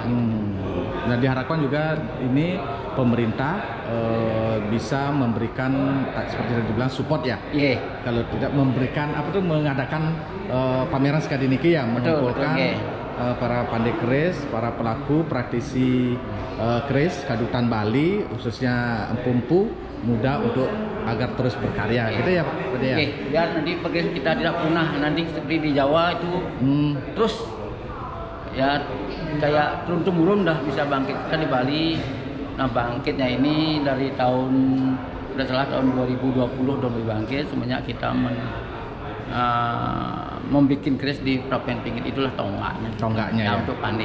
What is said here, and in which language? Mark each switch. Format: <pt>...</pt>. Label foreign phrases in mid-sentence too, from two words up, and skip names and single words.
<id>Nah, diharapkan juga ini pemerintah bisa memberikan seperti yang dibilang support ya. Kalau tidak memberikan mengadakan pameran sekali niki ya, mengumpulkan para pandai keris, para pelaku praktisi keris Kadutan Bali, khususnya empu-empu muda untuk agar terus berkarya, gitu ya Pak. Biar nanti perkerisan kita tidak punah nanti seperti di Jawa itu terus ya kayak turun-temurun dah bisa bangkit. Kita di Bali, nah bangkitnya ini dari tahun 2020 udah bangkit semenjak kita membuat keris di Prapen Pinggit, itulah tonggaknya ya, untuk pandai,</id>